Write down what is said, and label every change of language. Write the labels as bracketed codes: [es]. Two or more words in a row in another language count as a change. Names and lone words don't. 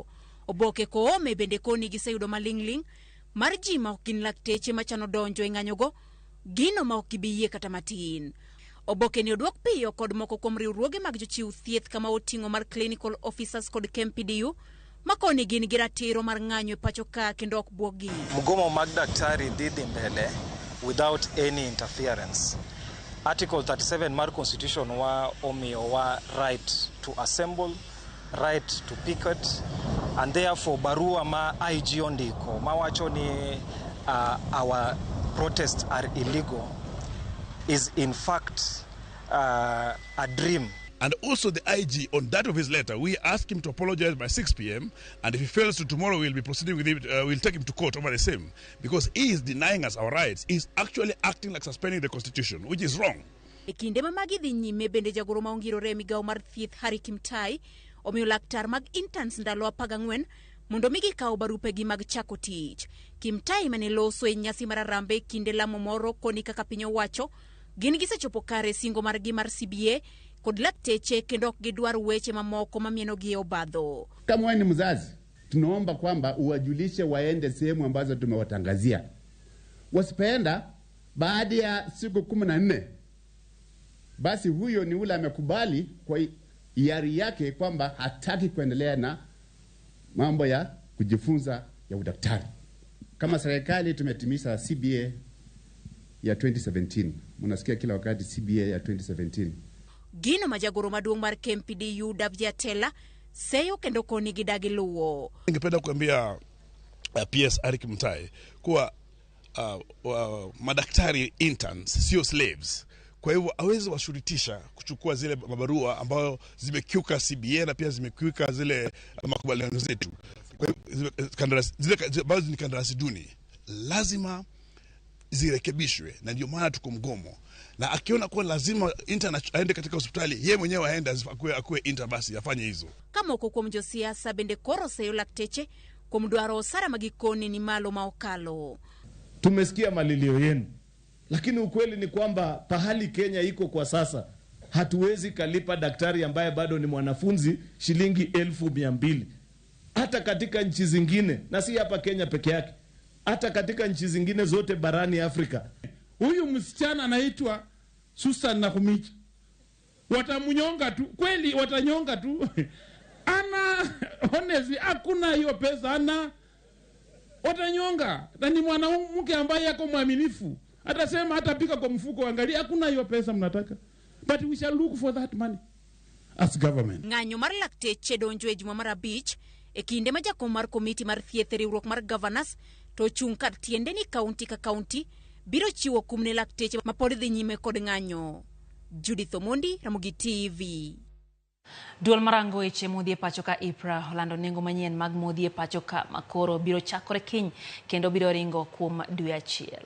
[luo] Oboke Kome bende koni giseyudo maling'ling mar ji ma ok gin lakteche machano donjo e ng'anyo go, gino ma ok gibiyie kata matin. Oboke ni oduok piyo kod moko kuom riwruoge mag jochiw thieth kama oting'o mar clinical officers kod KMPDU makoni gin gi ratiro mar ng'anyo e pacho ka kendo ok buogi. Mgomo mag daktari dhi mbele [en] without any interference. Article 37 mar Constitution [luo] wa omiyo wa [en] right to assemble, right to picket, and therefore [luo] barua ma IG ondiko mawacho ni [en] our protests are illegal is in fact a dream. And also the IG, on that of his letter, we ask him to apologize by 6 p.m. And if he fails to, tomorrow we'll be proceeding with it. We'll take him to court over the same. Because he is denying us our rights. He's actually acting like suspending the Constitution, which is wrong. [luo] E kinde ma magi dhi nyime bende jagoro ma ongirore migawo mar thieth Hari Kimtai omiyo laktar mag interns ndalo 14 mondo migi kaw barupegi mag chako tich. Kimtai mane loso e nyasi mar Arambe kinde lamo moro koni kaka piny owacho gin gisechopo kare singo margi mar CBA kod lakteche kendo ok gidwar weche mamoko mamieno gi obadho. [sw] Kama wewe ni mzazi, tunaomba kwamba uwajulishe waende sehemu ambazo tumewatangazia. Wasipoenda baada ya siku 14, basi huyo ni ule amekubali kwa hiari yake kwamba hataki kuendelea na mambo ya kujifunza ya udaktari. Kama serikali tumetimiza CBA ya 2017. Mnasikia kila wakati CBA ya 2017. [luo] Gino majagoro maduong' mar KMPDU Davyatela seyo kendo koni gidagi luwo. [sw] Ningependa kuambia PS Hari Kimtai kuwa madaktari interns sio slaves. Kwa hivyo hawezi washurutisha kuchukua zile mabarua ambayo zimekiuka CBA na pia zimekiuka zile makubaliano zetu. Kwa hivyo ambazo ni kandarasi duni lazima zirekebishwe, na ndio maana tuko mgomo. Na akiona kuwa lazima intern aende katika hospitali, yeye mwenyewe aende akuwe intern, basi afanye hizo. [luo] Kama uko kuom josiasa bende koro seyo lakteche kuom dwaro osara magikoni ni malo maokalo. [sw] Tumesikia malilio yenu, lakini ukweli ni kwamba pahali Kenya iko kwa sasa hatuwezi kalipa daktari ambaye bado ni mwanafunzi shilingi 1200. Hata katika nchi zingine, na si hapa Kenya peke yake, hata katika nchi zingine zote barani Afrika. Huyu msichana anaitwa Susan Nakumicha. Watamunyonga tu, kweli watanyonga tu. Ana honestly hakuna hiyo pesa, ana watanyonga. Na ni mwanamke ambaye yako mwaminifu. Atasema hatapika kwa mfuko, angalia hakuna hiyo pesa mnataka. [en] But we shall look for that money as government. [luo] Ng'anyo mar lakteche donjo e juma mar abich e kinde ma jakom mar komiti mar thieth riwruok mar governors to chung' kar tiende ni kaunti ka kaunti biro chiwo kum ne lakteche ma pod dhi nyime kod ng'anyo. Judith Omondi, Ramogi TV. Duol marango weche modhi e pacho ka IPRA olando nengo manyien mag modhi e pacho ka makoro biro chakore kiny kendo biro ringo kuom dwe achiel.